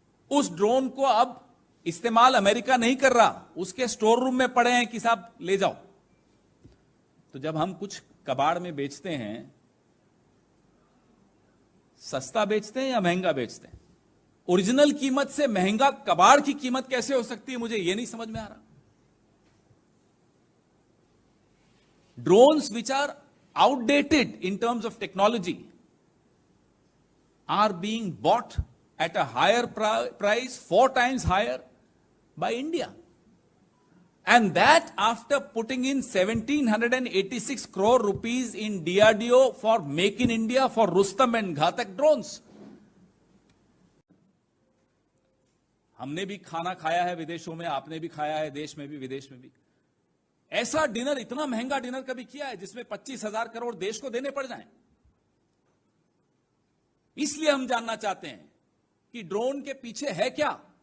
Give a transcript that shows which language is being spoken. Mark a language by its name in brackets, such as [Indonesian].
[Hindi] उस ड्रोन को अब इस्तेमाल अमेरिका नहीं कर रहा, उसके स्टोर रूम में पड़े हैं कि साहब ले जाओ। तो जब हम कुछ कबाड़ में बेचते हैं, सस्ता बेचते हैं या महंगा बेचते हैं? ओरिजिनल कीमत से महंगा कबाड़ की कीमत कैसे हो सकती है, मुझे यह नहीं समझ में आ रहा। [English] Drones which are outdated in terms of technology are being bought at a higher price, 4 times higher by India. And that after putting in 1786 crore rupees in DRDO for Make in India for Rustam and Ghatak drones. [Hindi] हमने भी खाना खाया है विदेशों में, आपने भी खाया है देश में भी विदेश में भी। ऐसा डिनर, इतना महंगा डिनर कभी किया है जिसमें 25,000 करोड़ देश को देने पड़ जाएं? इसलिए हम जानना चाहते हैं कि ड्रोन के पीछे है क्या।